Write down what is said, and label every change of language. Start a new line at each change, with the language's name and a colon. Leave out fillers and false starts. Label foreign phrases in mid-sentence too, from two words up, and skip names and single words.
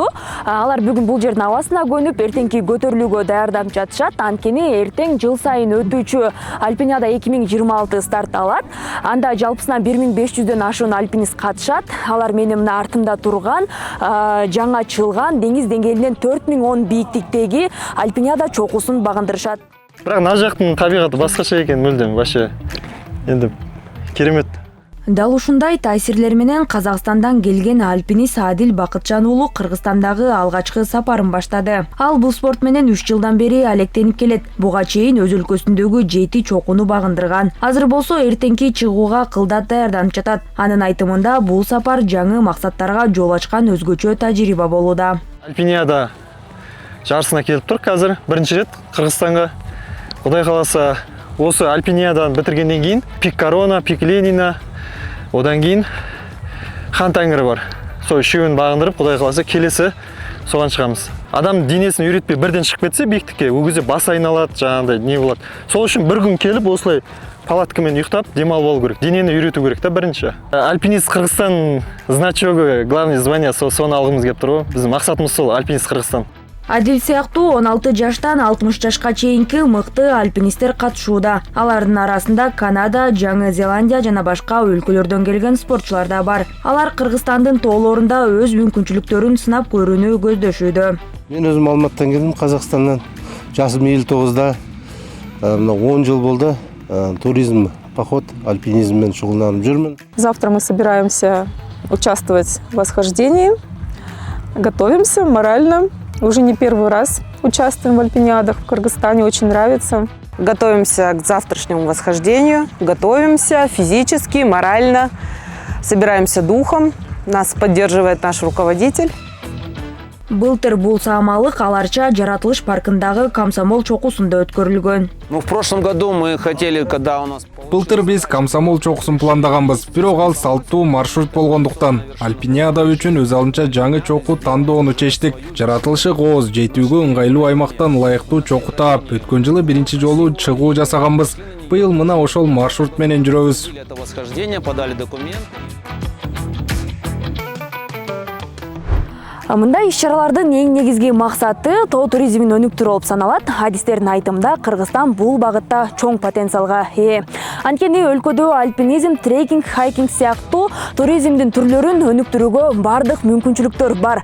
Kyrgyz: Алар бүгүн бул жердин абасына көнүп, эртеңки көтөрүлүүгө даярданып жатышат. Анткени эртең жыл сайын өтүүчү Альпиниада 2026 старт алат. Анда жалпысынан 1500дөн ашуун альпинист катышат. Алар менин мына артымда турган жаңа чылган деңиз деңгээлинен 4010 бийиктиктеги Альпиниада чокусун багындырышат.
Kazakh: Бірақ мына жақтың табиғаты басқаша екен, мүлдем вообще енді керемет.
Kyrgyz: Дал ушундай таасирлер менен Казакстандан келген альпинист Адил Бакытжан уулу Кыргызстандагы алгачкы сапарын баштады. Ал бул спорт менен 3 жылдан бери алектенип келет. Буга чейин өз өлкөсүндөгү 7 чокуну багындырган. Азыр болсо эртеңки чыгууга кылдат даярданып жатат. Анын айтымында бул сапар жаңы максаттарга жол ачкан өзгөчө тажрыйба болууда.
Kazakh: Альпиниада жарысына келип турк азыр биринчи рет Кыргызстанга. Құдай қаласа, осы Альпиниадан бітіргенден кейін пик Корона, пик Ленина, одан кейін Хан Тәңірі бар. Сол үшеуін бағындырып, Құдай қаласа келесі соған шығамыз. Адам денесін үйретпей бірден шығып кетсе биіктікке, ол кезде бас айналады, жаңағыдай не болады. Сол үшін бір күн келіп, осылай палаткамен ұйықтап, демалып алу керек. Денені үйрету керек та бірінші. Альпинист Қырғызстан значогы,
Russian: главный звание
Kazakh: соны алғымыз келіп тұр. Біздің мақсатымыз сол Альпинист Қырғызстан.
Kyrgyz: Адил сыяктуу 16 жаштан 60 жашка чейинки мыкты альпинисттер катышууда. Алардын арасында Канада, Жаңы Зеландия жана башка өлкөлөрдөн келген спортчулар да бар. Алар Кыргызстандын тоолорунда өз мүмкүнчүлүктөрүн сынап көрүүнү көздөшүүдө. Мен өзүм Алматыдан келдим, Казакстандан. Жасым 59-да. Мына 10 жыл болду. Туризм, поход, альпинизммен шугулданып жүрмүн.
Russian: Завтра мы собираемся участвовать в восхождении. Готовимся морально. Уже не первый раз участвуем в альпиниадах в Кыргызстане, очень нравится. Готовимся к завтрашнему восхождению, готовимся физически, морально, собираемся духом, нас поддерживает наш руководитель.
Kyrgyz: Былтыр бул саамалык аларча жаратылыш паркындагы Комсомол чокусунда өткөрүлгөн.
Russian: В прошлом году мы хотели, когда у нас...
Kyrgyz: Былтыр биз Комсомол чокусун пландаганбыз, бирок ал салттуу маршрут болгондуктан Альпиниада үчүн өз алынча жаңы чоку тандоону чечтик. Жаратылышы кооз, жетүүгө ыңгайлуу аймактан ылайыктуу чоку таап, өткөн жылы биринчи жолу чыгуу жасаганбыз. Быйыл мына ошол маршрут менен жүрөбүз.
Russian: Это восхождение, подали документ.
Kyrgyz: Мындай иш-чаралардын эң негизги максаты тоо туризмин өнүктүрүү болуп саналат. Адистердин айтымында Кыргызстан бул багытта чоң потенциалга ээ. Анткени өлкөдө альпинизм, трекинг, хайкинг сыяктуу туризмдин түрлөрүн өнүктүрүүгө бардык мүмкүнчүлүктөр бар.